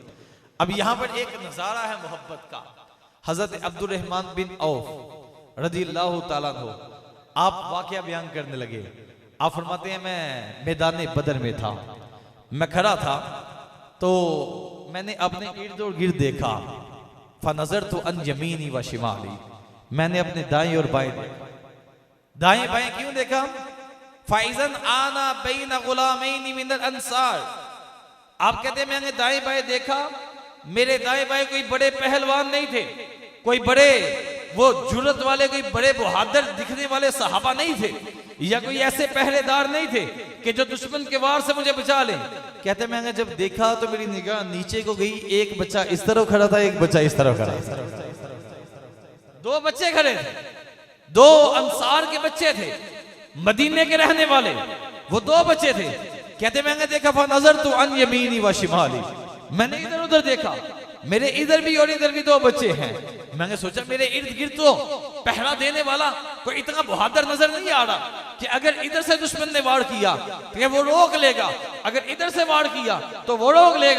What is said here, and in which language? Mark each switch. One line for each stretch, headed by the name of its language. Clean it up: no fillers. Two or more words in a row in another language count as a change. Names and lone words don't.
Hindi: अब यहां पर एक नजारा है मोहब्बत का। हजरत अब्दुर्रहमान बिन औफ
Arabic: رضي الله تعالى عنه
Hindi: आप वाकया बयान करने लगे। आप फरमाते हैं मैं मैदान बदर में था, मैं खड़ा था तो मैंने अपने इर्द और गिर्द देखा,
Arabic: فنظرت عن يميني وشمالي,
Hindi: मैंने अपने दाएं और बाएं देखा। दाएं बाएं क्यों देखा?
Arabic: فإذا أنا بين غلامين من الأنصار,
Hindi: आप कहते हैं मैंने दाएं बाएं देखा, मेरे दाएं बाएं कोई बड़े पहलवान नहीं थे, कोई बड़े वो जुर्रत वाले, कोई बड़े बहादुर दिखने वाले सहाबा नहीं थे, या कोई ऐसे पहरेदार नहीं थे कि जो दुश्मन के वार से मुझे बचा लें। कहते मैंने जब देखा तो मेरी निगाह नीचे को गई, एक बच्चा इस तरफ खड़ा था, एक बच्चा इस तरफ खड़ा था। दो बच्चे खड़े थे, दो अंसार के बच्चे थे, मदीने के रहने वाले, वो दो बच्चे थे। कहते मैंने देखा
Arabic: فنظرت عن يميني وشمالي,
Hindi: मैंने इधर उधर देखा, मेरे इधर भी और इधर भी दो बच्चे हैं। मैंने सोचा मेरे इर्द गिर्द तो पहरा देने वाला कोई इतना बहादुर नजर नहीं आ रहा कि अगर इधर से दुश्मन ने वार किया तो वो रोक लेगा, अगर इधर से वार किया तो वो रोक लेगा।